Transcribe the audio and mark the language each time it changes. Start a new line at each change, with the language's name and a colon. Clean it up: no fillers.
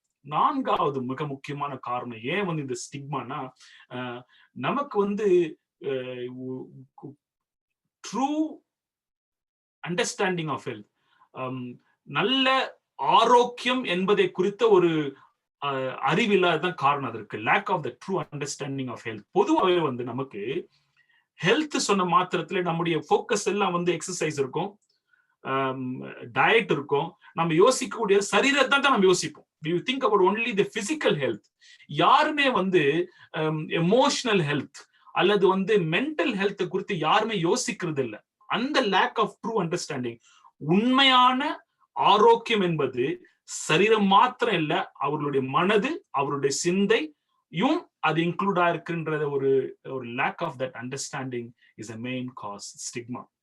Tamil: நான்காவது மிக முக்கியமான காரணம் ஏன் வந்து இந்த ஸ்டிக்மானா, நமக்கு வந்து ட்ரூ அண்டர்ஸ்டாண்டிங் ஆஃப் ஹெல்த், நல்ல ஆரோக்கியம் என்பதை குறித்த ஒரு அறிவு இல்லாததான் காரணம். அதற்கு lack of the true understanding of health. பொதுவாகவே வந்து நமக்கு ஹெல்த் சொன்ன மாத்திரத்துல நம்முடைய ஃபோக்கஸ் எல்லாம் வந்து எக்ஸசைஸ் இருக்கும், டயட் இருக்கும். நம்ம யோசிக்கக்கூடிய சரீரத்தை தான் நம்ம யோசிப்போம்.
English: we think about only the physical health.
Tamil: யாருமே வந்து எமோஷனல் ஹெல்த் அல்லது வந்து மென்டல் ஹெல்த் குறித்து யாருமே யோசிக்கிறது இல்லை. அந்த லேக் ஆஃப் ட்ரூ அண்டர்ஸ்டாண்டிங். உண்மையான ஆரோக்கியம் என்பது சரீரம் மாத்திரம் இல்ல, அவர்களுடைய மனது, அவருடைய சிந்தையும் அது இன்க்ளூட் ஆயிருக்குன்ற ஒரு lack of that understanding is
English: a main cause
Tamil: stigma.